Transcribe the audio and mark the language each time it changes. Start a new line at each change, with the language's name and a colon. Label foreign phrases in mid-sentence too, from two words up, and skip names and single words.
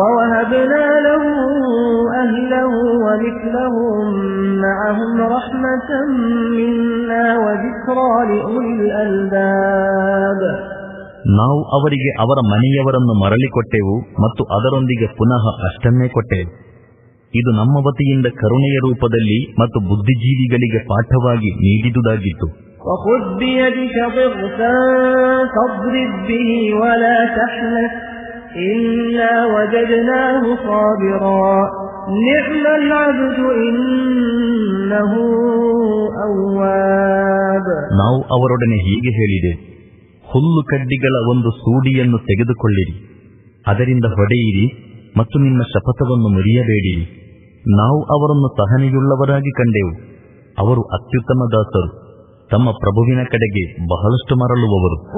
Kannada: ನಾವು ಅವರಿಗೆ ಅವರ ಮನೆಯವರನ್ನು ಮರಳಿಕೊಟ್ಟೆವು ಮತ್ತು ಅದರೊಂದಿಗೆ ಪುನಃ ಅಷ್ಟನ್ನೇ ಕೊಟ್ಟೆವು. ಇದು ನಮ್ಮ ವತಿಯಿಂದ ಕರುಣೆಯ ರೂಪದಲ್ಲಿ ಮತ್ತು ಬುದ್ಧಿಜೀವಿಗಳಿಗೆ ಪಾಠವಾಗಿ ನೀಡಿದುದಾಗಿತ್ತು.
Arabic: وخذ بيدك ضغثا فاضرب به ولا تحنث إنا وجدناه صابرا نعم العبد إنه أواب.
Kannada: ನಾವು ಅವರೊಡನೆ ಹೀಗೆ ಹೇಳಿದೆ, ಹುಲ್ಲು ಕಡ್ಡಿಗಳ ಒಂದು ಸೂಡಿಯನ್ನು ತೆಗೆದುಕೊಳ್ಳಿರಿ, ಅದರಿಂದ ಹೊಡೆಯಿರಿ ಮತ್ತು ನಿಮ್ಮ ಶಪಥವನ್ನು ಮುರಿಯಬೇಡಿರಿ. ನಾವು ಅವರನ್ನು ಸಹನೆಯುಳ್ಳವರಾಗಿ ಕಂಡೆವು. ಅವರು ಅತ್ಯುತ್ತಮ ದಾಸರು, ತಮ್ಮ ಪ್ರಭುವಿನ ಕಡೆಗೆ ಬಹಳಷ್ಟು ಮರಳುವವರು.